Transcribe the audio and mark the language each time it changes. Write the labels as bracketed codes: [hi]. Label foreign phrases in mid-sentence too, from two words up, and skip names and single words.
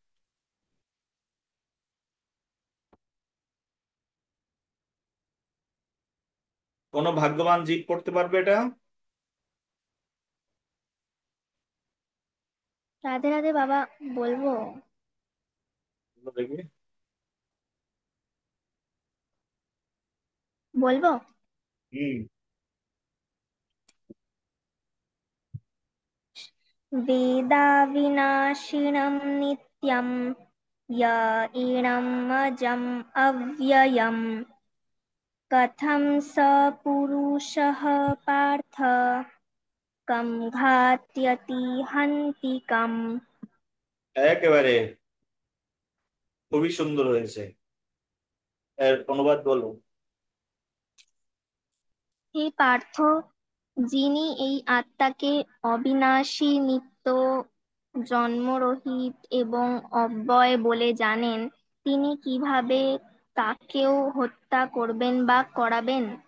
[bn] কোন ভাগ্যবান জীব পড়তে পারবে এটা? রাধে রাধে বাবা, বলবো? বলো দেখি। বলবো। হুম। [sa] वेदाविनाशिनं नित्यं य एनम् अजम् अव्ययम् कथं स पुरुषः पार्थ कं घात्यति हन्तिकम्। [bn] একেবারে খুবই সুন্দর হয়েছে। এর অনুবাদ বলো। হে পার্থ, যিনি এই আত্মাকে অবিনাশী, নিত্য, জন্মরহিত এবং অব্যয় বলে জানেন, তিনি কিভাবে তাকেও হত্যা করবেন বা করাবেন?